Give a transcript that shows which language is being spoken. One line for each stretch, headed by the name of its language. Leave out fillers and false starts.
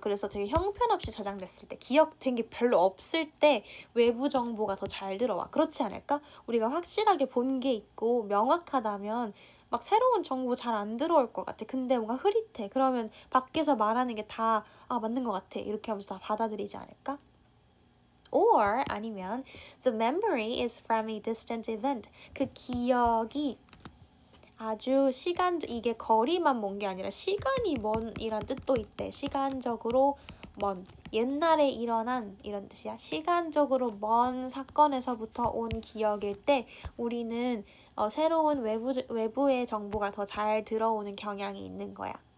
Korean: 그래서 되게 형편없이 저장됐을 때, 기억된 게 별로 없을 때 외부 정보가 더 잘 들어와. 그렇지 않을까? 우리가 확실하게 본 게 있고 명확하다면 막 새로운 정보 잘 안 들어올 것 같아. 근데 뭔가 흐릿해. 그러면 밖에서 말하는 게 다 맞는 것 같아. 이렇게 하면서 다 받아들이지 않을까?
English: Or
Korean: 아니면
English: the memory is from a distant event.
Korean: 그 기억이 아주 이게 거리만 먼 게 아니라 시간이 먼이란 뜻도 있대. 시간적으로 먼. 옛날에 일어난 이런 뜻이야. 시간적으로 먼 사건에서부터 온 기억일 때 우리는 새로운 외부의 정보가 더 잘 들어오는 경향이 있는 거야.